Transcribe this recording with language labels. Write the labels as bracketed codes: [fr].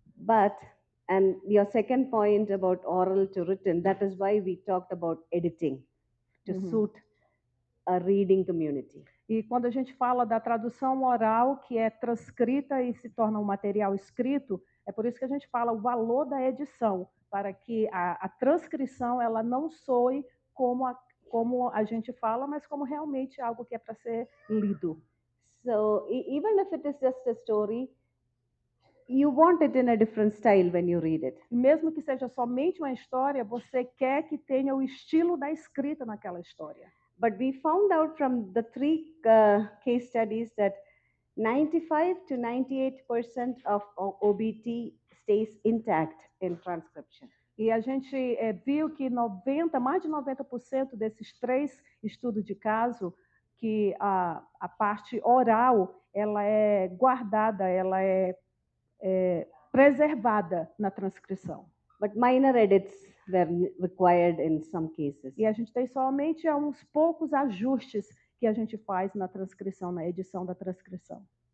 [en] But, and your second point about oral to written, that is why we talked about editing to suit a reading community. [pt] E quando a gente fala da tradução oral, que é transcrita e se torna um material escrito, é por isso que a gente fala o valor da edição, para que a transcrição ela não soe como a gente fala, mas como realmente algo que é para ser lido. [en] So even if it is just a story, you want it in a different style when you read it. [pt] Mesmo que seja somente uma história, você quer que tenha o estilo da escrita naquela história. [en] But we found out from the three case studies that 95 to 98% of OBT stays intact in transcription. [pt] E a gente viu que mais de 90% desses 3 estudos de caso, que a parte oral ela é guardada, ela é preservada na transcrição. [en] But minor edits were required in some cases. [pt] E a gente tem somente uns poucos ajustes que a gente faz na transcrição, na edição da transcrição.